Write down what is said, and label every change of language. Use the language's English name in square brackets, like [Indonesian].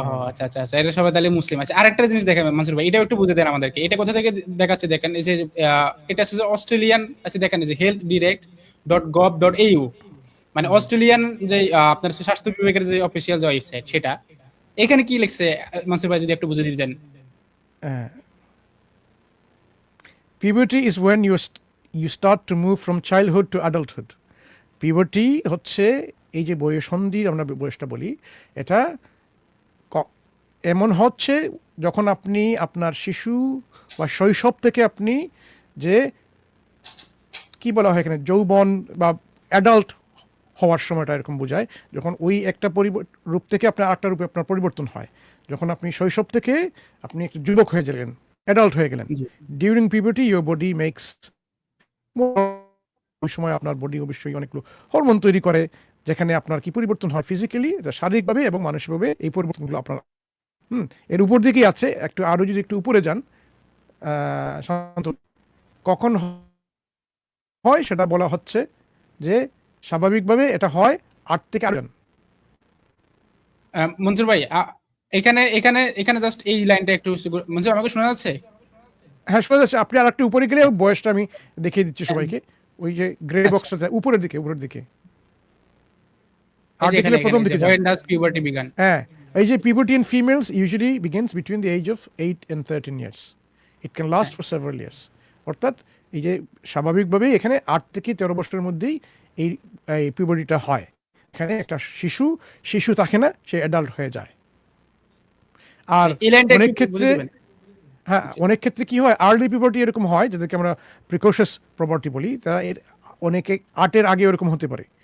[Bangla] আচ্ছা আচ্ছা আচ্ছা, এটা সবাই তাহলে মুসলিম আছে। আরেকটা জিনিস দেখেন মনসুর ভাই, এটাও একটু বুঝে দেন আমাদেরকে। এটা কোথা থেকে দেখাচ্ছে দেখেন, এই যে এটা হচ্ছে অস্ট্রেলিয়ান, আচ্ছা দেখেন এই যে healthdirect.gov.au, মানে অস্ট্রেলিয়ান যে আপনার স্বাস্থ্য বিভাগের যে অফিসিয়াল যে ওয়েবসাইট, সেটা এখানে কি লিখছে মনসুর ভাই যদি একটু বুঝে দিতেন। [English] Puberty is when you start to move from childhood to adulthood. [Bangla] Puberty হচ্ছে এই যে বয়ঃসন্ধি আমরা বয়সটা বলি, এটা এমন হচ্ছে যখন আপনি আপনার শিশু বা শৈশব থেকে আপনি যে কি বলা হয় এখানে যৌবন বা অ্যাডাল্ট হওয়ার সময়টা এরকম বোঝায়, যখন ওই একটা রূপ থেকে আপনার আরেকটা রূপে আপনার পরিবর্তন হয়, যখন আপনি শৈশব থেকে আপনি একটা যুবক হয়ে গেলেন, অ্যাডাল্ট হয়ে গেলেন। জি। [English] During puberty your body makes more [Bangla] ওই সময় আপনার বডি অবশ্যই অনেকগুলো হরমোন তৈরি করে, যেখানে আপনার কি পরিবর্তন হয় ফিজিক্যালি, শারীরিকভাবে এবং মানসিকভাবে এই পরিবর্তনগুলো আপনার এর উপর দিকেই আছে। আরো যদি একটু উপরে যান, শান্ত, কখন হয় সেটা বলা হচ্ছে যে স্বাভাবিকভাবে এটা হয় 8 থেকে 8। মঞ্জুর ভাই, এখানে এখানে এখানে জাস্ট এই লাইনটা একটু মঞ্জুর, আমাকে শোনা যাচ্ছে? হ্যাঁ, শোনা যাচ্ছে। আপনি আর একটু উপরে গেলে বয়সটা আমি দেখিয়ে দিচ্ছি সবাইকে। ওই যে গ্রে আচ্ছা। বক্সটা উপরের দিকে এই আর যে দেখলে এখানে প্রথম দিকে যান। [English] when does puberty begin? [Bangla] হ্যাঁ, এই যে [English] puberty in females usually begins between the age of 8 and 13 years. It can last for several years. [Bangla] অর্থাৎ এই যে স্বাভাবিকভাবেই এখানে 8 থেকে 13 বছরের মধ্যেই এই পিউবার্টিটা হয়। এখানে একটা শিশু থাকে না, সে অ্যাডাল্ট হয়ে যায়। আর এই লাইনটা অনেক একটু বলে ক্ষেত্রে দিবেন? হ্যাঁ, অনেক ক্ষেত্রে কি হয়, আর্লি পিউবার্টি এরকম হয়, যাদেরকে আমরা প্রিকশাস পিউবার্টি বলি, তারা এর অনেকে 8-এর আগে এরকম হতে পারে।